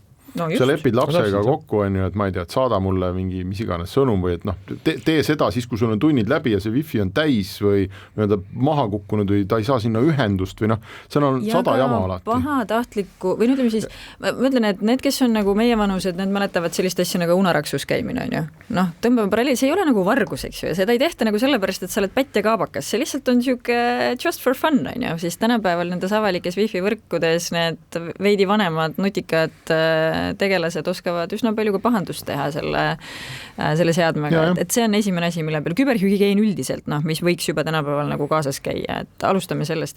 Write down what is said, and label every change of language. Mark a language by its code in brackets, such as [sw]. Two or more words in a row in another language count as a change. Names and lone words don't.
[et] Sa lepid lapsega kokku, on ju, et ma ei tea, et saada mulle mingi mis iganes sõnum või et tee seda siis, kui sul on tunnid läbi ja see wifi on täis või maha kukkunud või ta ei saa sinna ühendust või see on 100 jama alati. Pahatahtlikku, või ütleme siis, ma mõtlen, et need, kes on nagu meie vanused, need mäletavad sellist asja nagu unaraksus käimine, on ju. Tõmbame paralleeli, see ei ole nagu vargus, eks ju, ja seda ei tehta nagu sellepärast, et sa oled pätt ja kaabakas, see lihtsalt on siuke [en] just for fun, [et] on ju, siis tänapäeval nendes avalikes wifi võrkudes need veidi vanemad nutikad tegelased oskavad üsna palju ka pahandust teha selle seadmega, et see on esimene asi, mille peal küberhügieen üldiselt, mis võiks juba tänapäeval nagu kaasas käia, et alustame sellest,